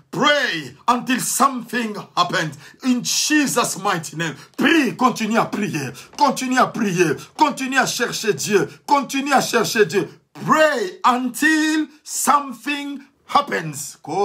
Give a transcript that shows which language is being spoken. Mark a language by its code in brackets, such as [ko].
[en] Pray until something happens. In Jesus' mighty name. [fr] Prie, continue à prier. Continue à prier. Continue à chercher Dieu. Continue à chercher Dieu. [en] Pray until something happens.